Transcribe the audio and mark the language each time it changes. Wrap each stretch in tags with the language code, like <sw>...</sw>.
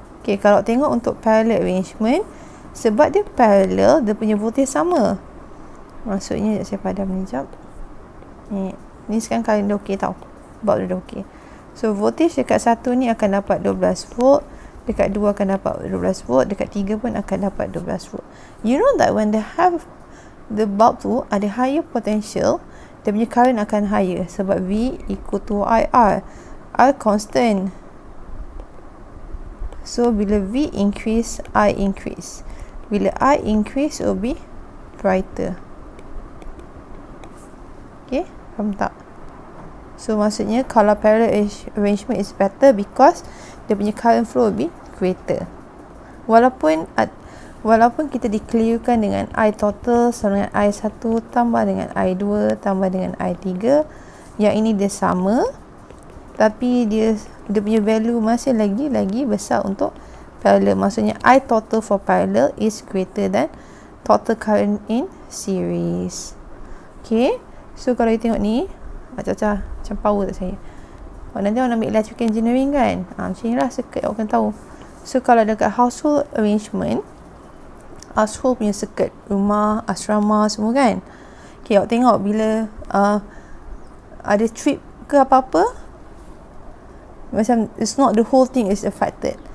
<ms>Okay, kalau tengok untuk parallel arrangement, sebab dia parallel, dia punya voltage sama. Maksudnya saya padam ni jap. Ni sekarang current dah okey tau. Bulb dia dah okey. So voltage dekat satu ni akan dapat 12 volt, dekat 2 akan dapat 12 volt, dekat 3 pun akan dapat 12 volt.</ms> <en>You know that when they have the bulb</en> <ms>tu ada</ms> <en>higher potential,</en> <ms>dia punya</ms> <en>current</en> <ms>akan</ms> <en>higher</en> <ms>sebab</ms> <en>V equal to IR. R constant. So</en> <ms>bila</ms> <en>V increase, I increase.</en> <ms>Bila</ms> <en>I increase, it will be brighter. Okay,</en> <ms>faham tak?</ms> <en>So</en> <ms>maksudnya kalau</ms> <en>parallel arrangement is better because</en> <ms>dia punya</ms> <en>current flow will be greater.</en> <ms>Walaupun kita dikelirukan dengan I total sama dengan I1 tambah dengan I2 tambah dengan I3, yang ini dia sama, tapi dia punya value masih lagi besar untuk parallel. Maksudnya</ms> <en>I total for parallel is greater than total current in series.</en> <ms>Okay, so kalau you tengok ni macam power tak saya. Nanti awak ambil electrical engineering kan, macam ni lah circuit awak akan tahu. So kalau dekat household arrangement, household punya circuit, rumah, asrama semua kan, okay, awak tengok bila ada trip ke apa-apa, macam</ms> <en>it's not the whole thing is affected.</en>